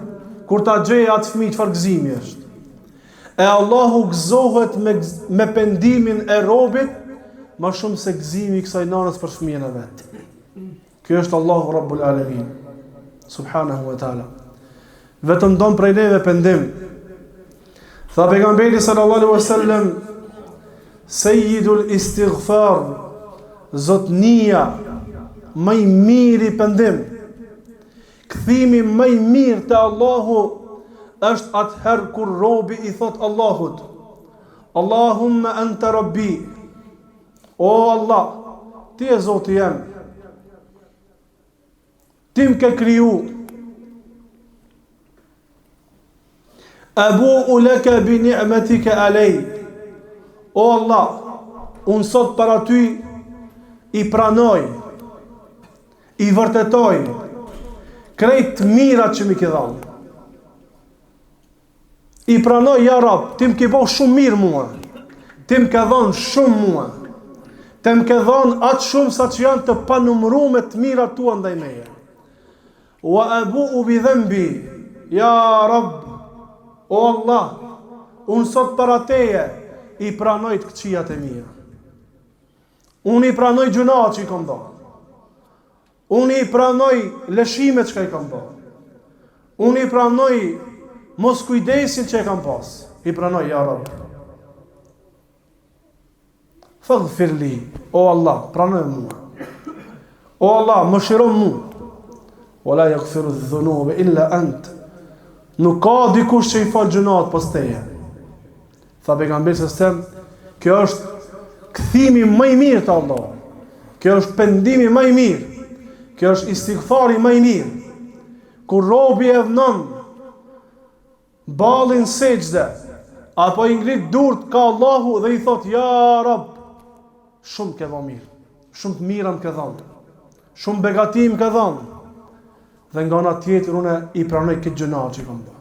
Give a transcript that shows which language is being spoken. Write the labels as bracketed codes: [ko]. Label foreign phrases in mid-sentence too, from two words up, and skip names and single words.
[sq] Kur ta gjejë atë fëmijë çfarë gëzimi është. E Allahu gëzohet me pendimin e robit ma shumë se gëzimi i kësaj nanës për fëmijën e vetë. Ky është Allahu [ar] رب العالمين سبحانه وتعالى. [sq] Vetëm don prej neve pendim. Tha pejgamberi [ar] صلى الله عليه وسلم سيد الاستغفار, [sq] zotnia më i miri pendim. Kthimi më i mirë te Allahu është atëherë kur robi i thot Allahut: [ar] اللهم أنت ربي. [sq] O Allah, ti e Zoti jam. Ti më ke kriju. [ar] أبوء لك بنعمتك علي. [sq] O Allah, unë sot para ty i pranoj, i vërtetoj krejt mirat që mi ke dhënë. I pranoj, [ar] يا رب, [sq] ti më ke bëu shumë mirë mua. Ti më ke dhënë shumë mua. Ti më ke dhënë atë shumë sa që janë të panumëruar të mirat tua ndaj meje. [ar] وأبوء بذنبي يا رب, o Allah, [sq] unë sot para teje i pranoj të këqijat e mia. Unë i pranoj gjunat që i kam bërë. Unë i pranoj lëshimet që i kam bërë. Unë i pranoj mos kujdesin që i kam pas. I pranoj, [ar] يا رب. فاغفر لي, [sq] o Allah, pranoj mua. O Allah, më shiron mua. [ar] ولا يغفر الذنوب إلا أنت. [sq] Nuk ka dikush që i fal gjunat pas teje. Tha pejgamberi sallallahu, kjo është kthimi më i mirë te Allah. Kjo është pendimi më i mirë. Kjo është istighfari më i mirë. Kur robi e vënon ballin sejdë, apo i ngrit durt ka Allahu dhe i thot, [ar] يا رب, [sq] shumë ke dhënë mirë, shumë të mira më ke dhënë, shumë begati më ke dhënë, dhe nga ana tjetër unë i pranoj këtë gjëna që kam bërë.